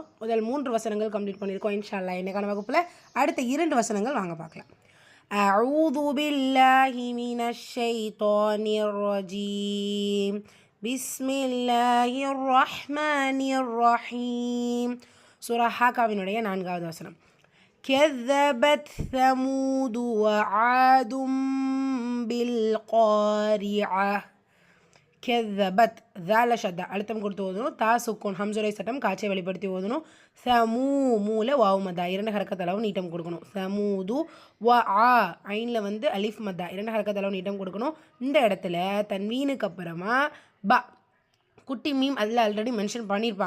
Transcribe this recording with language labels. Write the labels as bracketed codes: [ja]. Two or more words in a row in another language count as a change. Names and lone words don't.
[ta] முதல் 3 வசனங்கள் கம்ப்ளீட் பண்ணியிருக்கோம். [ar] إن شاء الله [ta] இன்னைக்கான வகுப்பில் அடுத்த 2 வசனங்கள் வாங்க பார்க்கலாம். [ar] أعوذ بالله من الشيطان الرجيم. بسم الله الرحمن الرحيم. [ta] சூரா ஹாக்காவினுடைய 4வது வசனம். [ar] كذبت ثمود وعاد بالقارعة. كذبت ذال شدة [ta] அழுத்தம் கொடுத்து ஓதணும். தா சுக்கூன் ஹம்சுரை சட்டம் காட்சியை வெளிப்படுத்தி ஓதணும். சமூ மூல வாவு மதா 2 ஹரக்கத் அளவு நீட்டம் கொடுக்கணும். சமூது வ ஆ ஐனில் வந்து அலிஃப் மதா 2 ஹரக்கத் அளவு நீட்டம் கொடுக்கணும். இந்த இடத்துல தன்வீனுக்கு அப்புறமா ப குட்டி மீம் அதில் [en] already mention [ta] பண்ணியிருப்பாங்க.